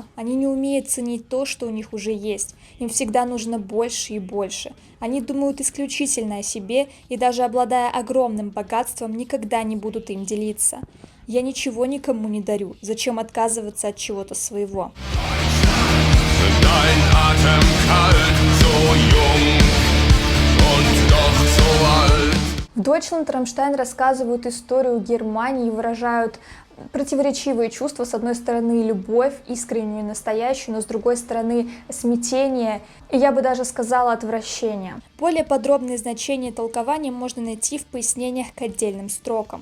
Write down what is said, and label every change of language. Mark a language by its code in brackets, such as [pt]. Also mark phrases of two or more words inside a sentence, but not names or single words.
[ru] Они не умеют ценить то, что у них уже есть. Им всегда нужно больше и больше. Они думают исключительно о себе, и даже обладая огромным богатством, никогда не будут им делиться. Я ничего никому не дарю. Зачем отказываться от чего-то своего? [de] Dein Atem kalt, so jung und doch so alt. [ru] В Deutschland Рамштайн рассказывают историю Германии и выражают противоречивые чувства. С одной стороны, любовь, искреннюю и настоящую, но с другой стороны, смятение и, я бы даже сказала, отвращение. Более подробные значения и толкования можно найти в пояснениях к отдельным строкам.